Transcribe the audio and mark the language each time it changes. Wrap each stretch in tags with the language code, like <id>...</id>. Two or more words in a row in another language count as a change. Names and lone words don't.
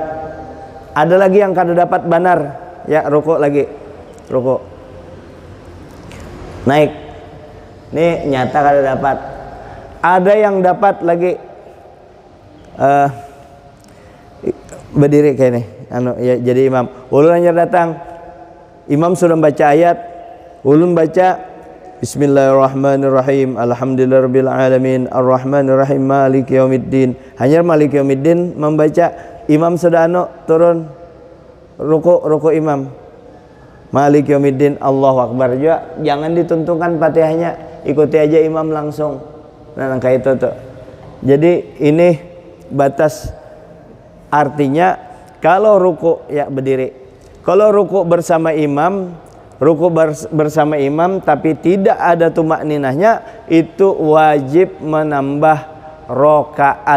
<bjn>Ada lagi yang kada dapat benar ya, ruku lagi, ruku naik. Ini nyata kada dapat. Ada yang dapat lagi berdiri kayak ini ya, jadi imam ulun hanya datang, imam sudah baca ayat, ulun baca</bjn> <ar>بسم الله الرحمن الرحيم، الحمد لله رب العالمين، الرحمن الرحيم، مالك يوم الدين.</ar> <bjn>Hanya</bjn> <ar>مالك يوم الدين</ar> <bjn>membaca, imam sudah turun ruku imam,</bjn> <ar>مالك يوم الدين، الله أكبر juga.</ar> <bjn>Jangan ditentukan Fatihahnya, ikuti aja imam langsung. Nah kayak itu tuh. Jadi ini batas, artinya kalau ruku ya berdiri. Kalau ruku bersama imam, bersama imam tapi tidak ada tumak ninahnya, itu wajib menambah rokaat.</bjn>